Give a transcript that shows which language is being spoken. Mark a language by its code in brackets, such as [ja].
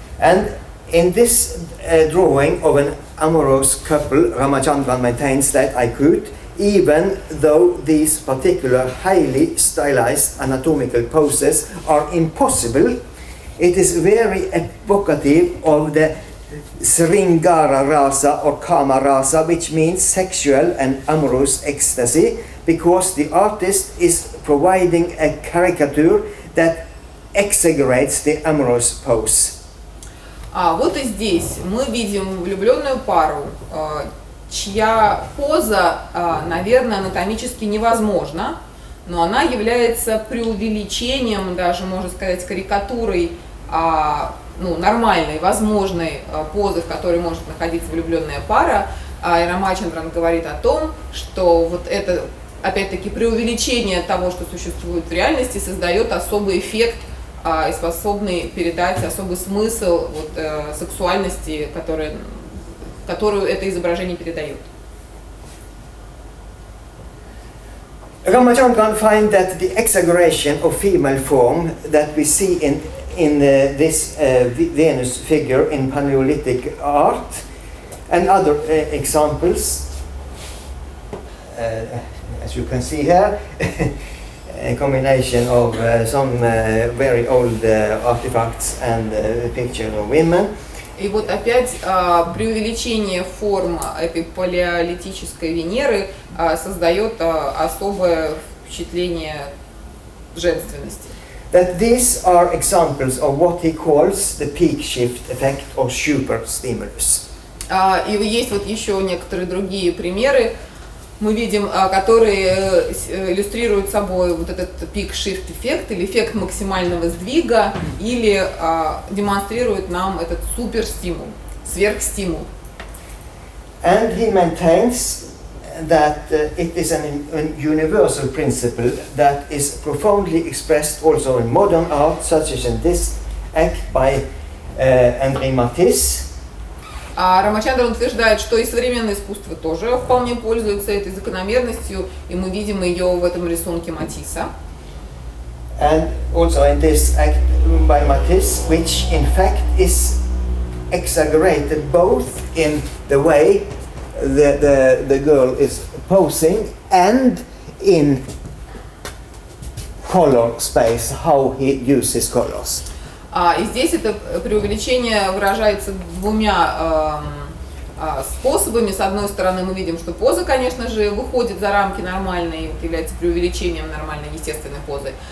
[en] And in this drawing of an amorous couple, Ramachandran maintains that, I quote, even though these particular highly stylized anatomical poses are impossible, it is very evocative of the Sringara rasa or Kama rasa, which means sexual and amorous ecstasy, because the artist is providing a caricature that exaggerates the amorous pose. [ru] Вот и здесь мы видим влюбленную пару, чья поза, наверное, анатомически невозможна, но она является преувеличением, даже можно сказать, карикатурой нормальной, возможной позы, в которой может находиться влюбленная пара. И Рамачандран говорит о том, что вот это, опять-таки, преувеличение того, что существует в реальности, создает особый эффект и способный передать особый смысл сексуальности, которую это изображение передает. [en] Ramachandran finds that the exaggeration of female form that we see in this Venus figure in Paleolithic art and other examples, as you can see here, a combination of some very old artifacts and pictures of women. [ru] И вот опять преувеличение форм этой палеолитической Венеры создает особое впечатление женственности. [en] That these are examples of what he calls the peak shift effect or super stimulus. [ru] И есть вот еще некоторые другие примеры, мы видим, которые иллюстрируют собой вот этот peak-shift эффект или эффект максимального сдвига, или демонстрируют нам этот суперстимул, сверхстимул. [en] And he maintains that it is a universal principle that is profoundly expressed also in modern art, such as in this act by Henri Matisse. [ru] А Рамачандра утверждает, что и современное искусство тоже вполне пользуется этой закономерностью, и мы видим ее в этом рисунке Матисса. [en] And also in this act by Matisse, which in fact is exaggerated both in the way the girl is posing and in color space, how he uses colors. [ru] И здесь это преувеличение выражается двумя способами. С одной стороны, мы видим, что поза, конечно же, выходит за рамки нормальной, является преувеличением нормальной естественной позы.